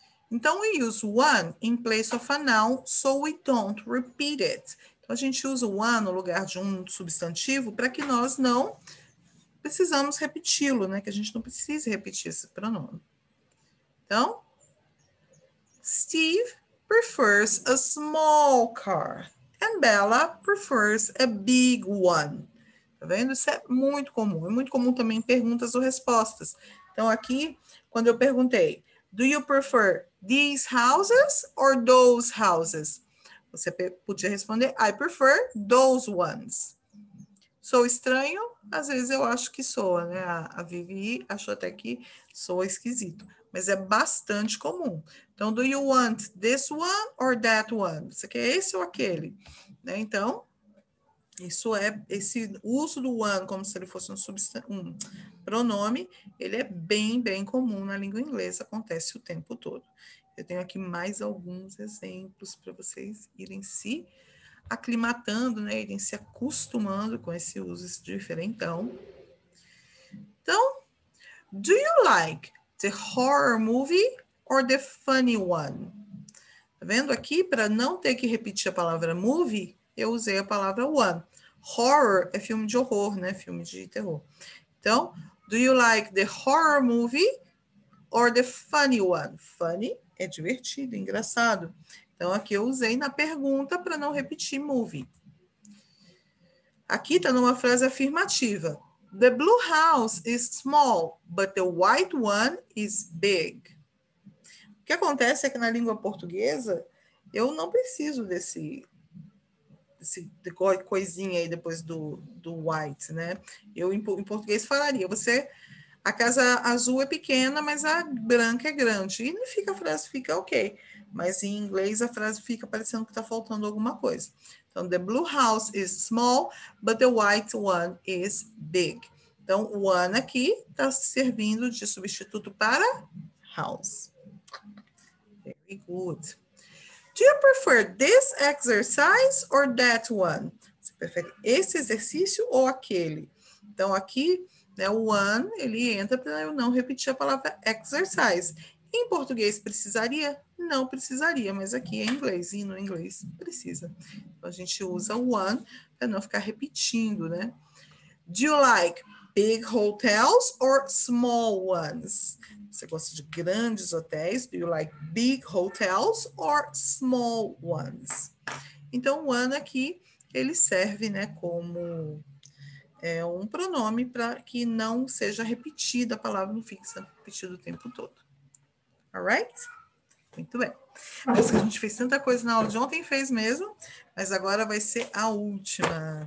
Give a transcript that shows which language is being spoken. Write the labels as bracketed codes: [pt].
[en] Então, we use one in place of a noun, so we don't repeat it. [pt] Então, a gente usa o one no lugar de um substantivo para que nós não precisamos repeti-lo, né? Que a gente não precise repetir esse pronome. [en] Então, Steve prefers a small car and Bella prefers a big one. [pt] Tá vendo? Isso é muito comum. É muito comum também em perguntas ou respostas. Então, aqui, quando eu perguntei, [en] do you prefer these houses or those houses? [pt] Você podia responder, [en] I prefer those ones. [pt] Sou estranho? Às vezes eu acho que soa, né? A Vivi achou até que soa esquisito. Mas é bastante comum. [en] Então, do you want this one or that one? [pt] Você quer esse ou aquele? Né? Então, isso é, esse uso do one como se ele fosse um pronome, ele é bem, bem comum na língua inglesa, acontece o tempo todo. Eu tenho aqui mais alguns exemplos para vocês irem se aclimatando, né, irem se acostumando com esse uso diferentão. [en] Então, do you like the horror movie or the funny one? [pt] Tá vendo aqui? Para não ter que repetir a palavra movie, eu usei a palavra one. Horror é filme de horror, né? Filme de terror. Então, [en] do you like the horror movie or the funny one? [pt] Funny é divertido, engraçado. Então, aqui eu usei na pergunta para não repetir movie. Aqui está numa frase afirmativa. [en] The blue house is small, but the white one is big. [pt] O que acontece é que na língua portuguesa, eu não preciso desse coisinha aí depois do white, né? Eu, em português, falaria, a casa azul é pequena, mas a branca é grande. E não fica, a frase fica ok. Mas em inglês a frase fica parecendo que está faltando alguma coisa. [en] Então, the blue house is small, but the white one is big. [pt] Então, o one aqui está servindo de substituto para house. [en] Very good. Do you prefer this exercise or that one? [pt] Você prefere esse exercício ou aquele? Então, aqui, né, o one, ele entra para eu não repetir a palavra exercise. Em português, precisaria? Não precisaria, mas aqui é inglês, e no inglês precisa. Então, a gente usa o one para não ficar repetindo, né? [en] Do you like big hotels or small ones? [pt] Você gosta de grandes hotéis? [en] Do you like big hotels or small ones? [pt] Então, o one aqui, ele serve, né, como um pronome para que não seja repetida a palavra, não fixa repetida o tempo todo. Alright? Muito bem. Nossa, a gente fez tanta coisa na aula de ontem, fez mesmo, mas agora vai ser a última.